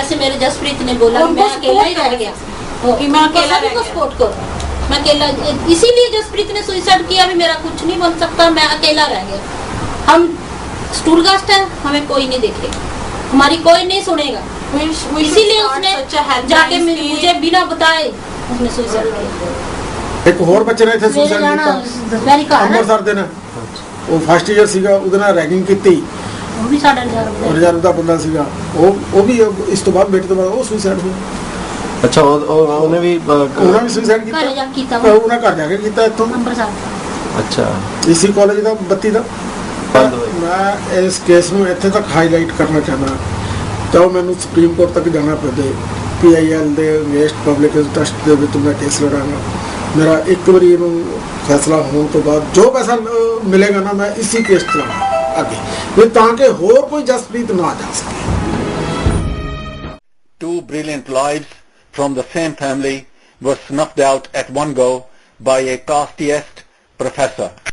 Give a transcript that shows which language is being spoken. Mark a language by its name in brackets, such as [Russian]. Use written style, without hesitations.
[Hindi] जैसे मेरे जसप्रीत ने बोला मैं अकेला ही रह गया, मैं अकेला भी सपोर्ट करो, मैं अकेला। इसीलिए जसप्रीत ने सुसाइड किया भी मेरा कुछ नहीं बन सकता, मैं अकेला रह गया। हम स्टूल कास्ट है, हमें कोई नहीं देखेगा, हमारी कोई नहीं सुनेगा। इसीलिए उसने जाके मुझे बिना बताए उसने सुसाइड किया। एक और बच्चे ने थे सुसाइड किया [Punjabi] ਅੰਮ੍ਰਿਤਸਰ ਦੇ ਨੇ, ਉਹ ਫਸਟ ਈਅਰ ਸੀਗਾ, ਉਹਦੇ ਨਾਲ ਰੈਗਿੰਗ ਕੀਤੀ, ਉਹ ਵੀ 4,500 ਰਿਜ਼ਰਵ ਦਾ ਬੰਦਾ ਸੀਗਾ। ਉਹ ਵੀ ਇਸ ਤੋਂ ਬਾਅਦ ਬੇਟੇ ਤੋਂ ਬਾਅਦ ਉਹ ਸੁਸਾਈਡ ਹੋਇਆ। ਅੱਛਾ, ਉਹਨੇ ਵੀ ਸੁਸਾਈਡ ਕੀਤਾ, ਉਹਨਾਂ ਘਰ ਜਾ ਕੇ ਕੀਤਾ ਇੱਥੋਂ ਅੰਮ੍ਰਿਤਸਰ। ਅੱਛਾ, ਇਸੀ ਕਾਲਜ ਦਾ 32 ਦਾ। ਮੈਂ ਇਸ ਕੇਸ ਨੂੰ ਇੱਥੇ ਤੱਕ ਹਾਈਲਾਈਟ ਕਰਨਾ ਚਾਹੁੰਦਾ, ਚਾਹੋ ਮੈਨੂੰ ਸੁਪਰੀਮ ਕੋਰਟ ਤੱਕ ਜਾਣਾ ਪਵੇ। PIL ਦੇ ਅਗੇਂਸਟ ਪਬਲਿਕ ਇੰਟਰਸਟ ਦੇ ਵਿੱਚ ਮੈਂ ਕੇਸ ਲੜਾਂਗਾ। ਮੇਰਾ ਇੱਕ ਵਾਰੀ ਇਹਨੂੰ ਫੈਸਲਾ ਹੋਣ ਤੋਂ ਬਾਅਦ ਜੋ ਪੈਸਾ ਮਿਲੇਗਾ ਨਾ, ਮੈਂ ਇसी ਕੇਸ ਚਲਾਵਾਂਗਾ ਅੱਗੇ, ਵੀ ਤਾਂ ਕਿ ਹੋਰ ਕੋਈ ਜਸਪ੍ਰੀਤ ਨਾ ਜਾ ਸਕੇ। [English] 2 brilliant lives from the same family were snuffed out at one go by a casteist professor.